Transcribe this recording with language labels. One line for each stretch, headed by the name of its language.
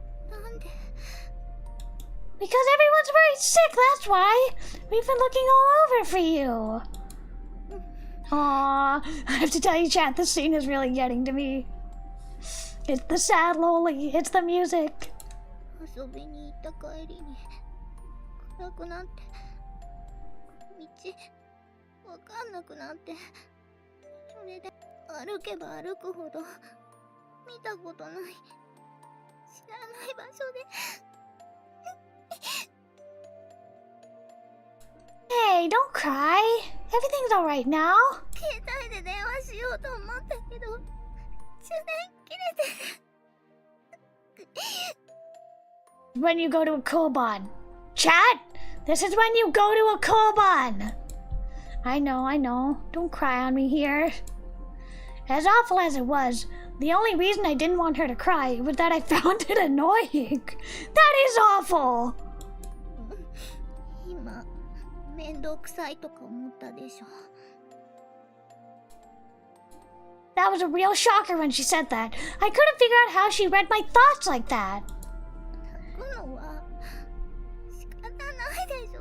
Japanese: なんで
English: Because everyone's very sick, that's why. We've been looking all over for you. Aww, I have to tell you, chat, this scene is really getting to me. It's the sad loli, it's the music.
Japanese: 遊びに行った帰りに暗くなって道わかんなくなって、それで歩けば歩くほど見たことない知らない場所で
English: Hey, don't cry. Everything's alright now.
Japanese: 携帯で電話しようと思ったけど充電切れて
English: When you go to a koban. Chat, this is when you go to a koban. I know. Don't cry on me here. As awful as it was, the only reason I didn't want her to cry was that I found it annoying. That is awful.
Japanese: 今面倒くさいとか思ったでしょ。
English: That was a real shocker when she said that. I couldn't figure out how she read my thoughts like that.
Japanese: 泣くのは仕方ないでしょ。